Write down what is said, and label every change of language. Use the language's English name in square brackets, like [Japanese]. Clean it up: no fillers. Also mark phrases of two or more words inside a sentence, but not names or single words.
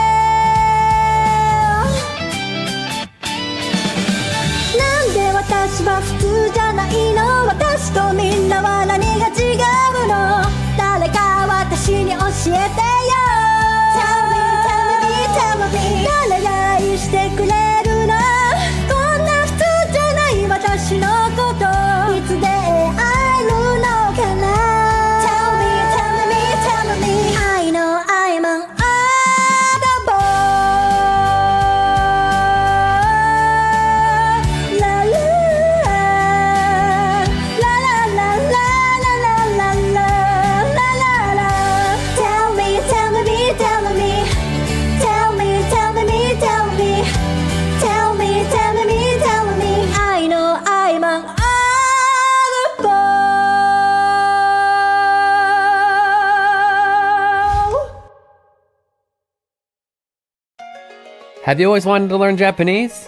[Japanese] なんで私は普通じゃないの私とみんなは何が違うの誰か私に教えてよ [English] Tell me [Japanese] 誰が愛してくれるのこんな普通じゃない私のこといつで会えるのかな [English] Tell me I know I'm an oddball La la la la la la la la la la la Tell me I know I'm an oddball Have you always wanted to learn Japanese?